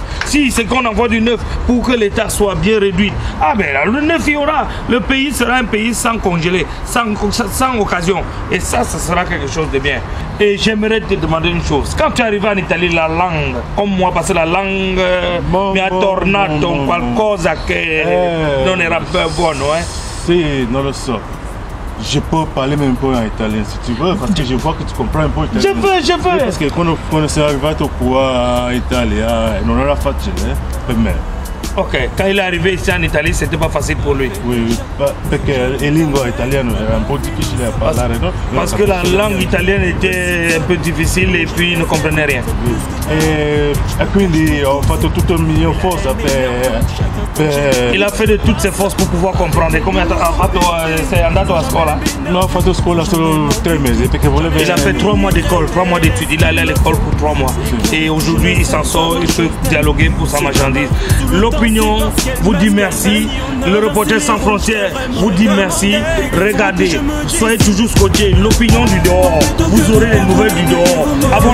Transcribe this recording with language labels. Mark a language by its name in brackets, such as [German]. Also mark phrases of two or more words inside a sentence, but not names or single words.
[French] Si c'est qu'on envoie du neuf pour que les taxes soient bien réduites. Ah ben là, le neuf il y aura. Le pays sera un pays sans congelé, sans occasion. Et ça, ce sera quelque chose de bien. Et j'aimerais te demander une chose. Quand tu arrives en Italie, la langue, comme moi, parce que la langue [Italian] mi ha tornato qualcosa che non era buono, Si, non lo so. [French] Je peux parler même pas en italien si tu veux, parce que je vois que tu comprends un peu italien. Je veux. Parce que quand on est arrivé au pouvoir en Italie, [Italian] non era facile, per me. [French] Ok, quand il est arrivé ici en Italie, c'était pas facile pour lui. Oui, parce que la langue italienne est un peu difficile à parler. Parce que la langue italienne était un peu difficile et puis il ne comprenait rien. [Italian] E quindi ho fatto tutto il mio forza per... [French] Il a fait de toutes ses forces pour pouvoir comprendre. [Italian] Come sei andato a scuola? Non, ho fatto scuola solo 3 mesi perché volevo... [French] Il a fait 3 mois d'école, 3 mois d'études. Il est allé à l'école pour 3 mois. Et aujourd'hui, il s'en sort, il peut dialoguer pour sa marchandise. L'opinion vous dit merci. Le Reporter sans frontières vous dit merci. Regardez, soyez toujours scotchés. L'opinion du dehors, vous aurez les nouvelles du dehors.